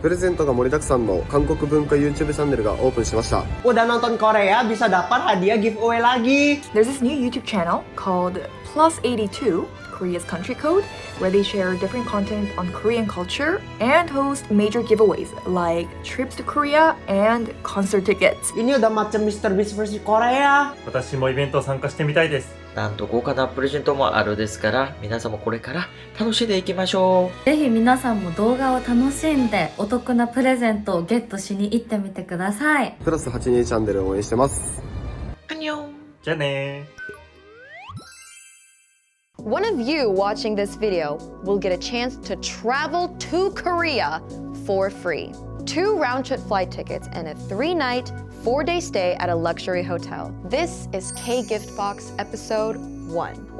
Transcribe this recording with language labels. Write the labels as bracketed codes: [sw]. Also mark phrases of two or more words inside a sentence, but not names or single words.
[ja] プレゼントが盛りだくさんの韓国文化 YouTube チャンネルがオープンしました。 [id] Udah nonton Korea bisa dapat hadiah giveaway lagi. [en] There's this new YouTube channel called Plus82, Korea's country code, where they share different content on Korean culture and host major giveaways like trips to Korea and concert tickets. [id] Ini udah macam Mr. Beast versi Korea. [ja] 私もイベント参加してみたいです。なんと豪華なプレゼントもあるですから、皆さんもこれから楽しんでいきましょう。ぜひ皆さんも動画を楽しんでお得なプレゼントをゲットしに行ってみてください。プラス82チャンネルを応援してます。アンニョン。じゃあねー。 [en] One of you watching this video will get a chance to travel to Korea for free. 2 round-trip flight tickets and a 3-night, 4-day stay at a luxury hotel. This is K-Gift-Box Episode 1.